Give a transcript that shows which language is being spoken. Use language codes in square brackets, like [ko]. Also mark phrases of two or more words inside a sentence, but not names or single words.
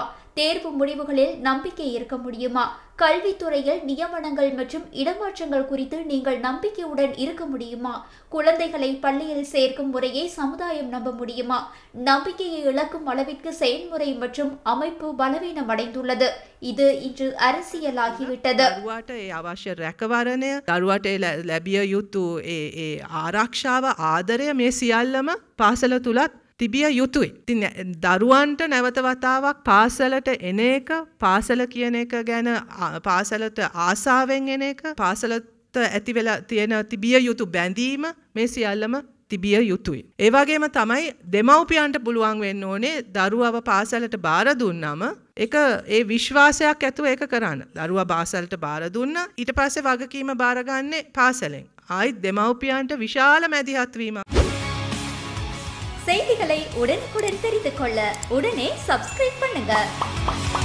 [ta] தேர்வு முடிவுகளில் நம்பிக்கை இருக்க முடியுமா? கல்வித்துறையில் நியமனங்கள் மற்றும் இடமாற்றங்கள் குறித்து நீங்கள் நம்பிக்கையுடன் இருக்க முடியுமா? குழந்தைகளை பள்ளியில் சேர்க்கும் முறையை சமுதாயம் நம்ப முடியுமா? நம்பிக்கையை இழக்கும் அளவிற்கு செயல்முறை மற்றும் அமைப்பு பலவீனம் அடைந்துள்ளது. இது இன்று அரசியலாகிவிட்டது. [si] දරුවාට ඒ අවශ්‍ය රැකවරණය, දරුවාට ලැබිය යුතු ඒ ආරක්ෂාව, ආදරය මේ සියල්ලම පාසල තුලත් තිබිය යුතුයි. ඉතින් දරුවන්ට නැවත වතාවක් පාසලට එන එක, පාසල කියන එක ගැන පාසලට ආසාවෙන් එන එක, පාසලට ඇති වෙලා තියෙන තිබිය යුතු බැඳීම මේ සියල්ලම තිබිය යුතුයි. ඒ වගේම තමයි දෙමව්පියන්ට පුළුවන් වෙන්න ඕනේ දරුවව පාසලට බාර දුන්නම ඒක ඒ විශ්වාසයක් ඇතුව ඒක කරන්න. දරුවා පාසලට බාර දුන්නා, ඊට පස්සේ වගකීම බාරගන්නේ පාසලෙන්. ආයි දෙමව්පියන්ට විශාල මැදිහත් වීමක්. [ta] செய்திகளை உடனுக்குடன் தெரிந்து கொள்ள உடனே சப்ஸ்கிரைப் பண்ணுங்க.